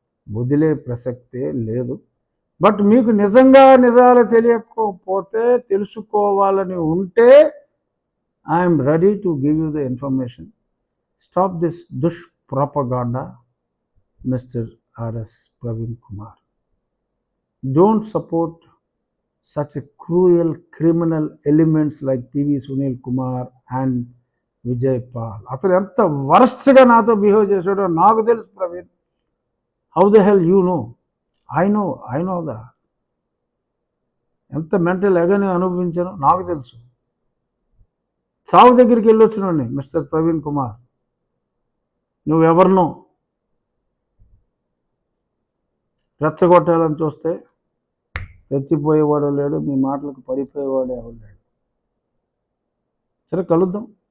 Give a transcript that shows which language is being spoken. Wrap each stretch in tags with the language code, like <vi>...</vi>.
<te>వదిలే ప్రసక్తే లేదు. బట్ మీకు నిజంగా నిజాలు తెలియకపోతే, తెలుసుకోవాలని ఉంటే,</te> <en>I'm ready to give you the information. Stop this దుష్ప్రొపగాండా, mister R.S. Praveen Kumar. Don't support such a cruel criminal elements like P.V. Sunil Kumar and Vijay Pal.</en> <te>అతను ఎంత వరస్ట్గా నాతో బిహేవ్ చేశాడో నాకు తెలుసు Praveen.</te> <en>How the hell you know? I know</en> <te>దా. ఎంత mental ఎగని అనుభవించానో నాకు తెలుసు. సావు దగ్గరికి వెళ్ళొచ్చినండి మిస్టర్ ప్రవీణ్ కుమార్. నువ్వెవరినో రెచ్చగొట్టాలని చూస్తే రెచ్చిపోయేవాడు లేడు, మీ మాటలకు పడిపోయేవాడు ఎవరు లేడు. సరే, కలుద్దాం.</te>